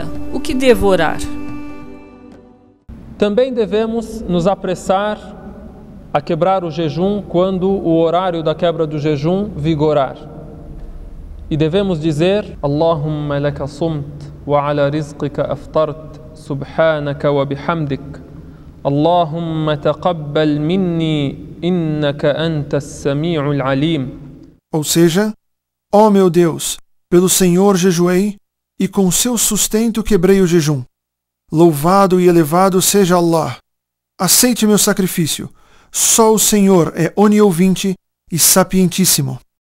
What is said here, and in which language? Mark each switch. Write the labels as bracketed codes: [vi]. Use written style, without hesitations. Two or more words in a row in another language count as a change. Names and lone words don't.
[pt] O que devo orar? Também devemos nos apressar a quebrar o jejum quando o horário da quebra do jejum vigorar. E devemos dizer: [ar] اللهم لك صمت وعلى رزقك أفطرت سبحانك وبحمدك. اللهم تقبل مني إنك أنت السميع العليم. [pt] Ou seja, ó meu Deus, pelo Senhor jejuei, e com seu sustento quebrei o jejum. Louvado e elevado seja Allah. Aceite meu sacrifício. Só o Senhor é oniovinte e sapientíssimo.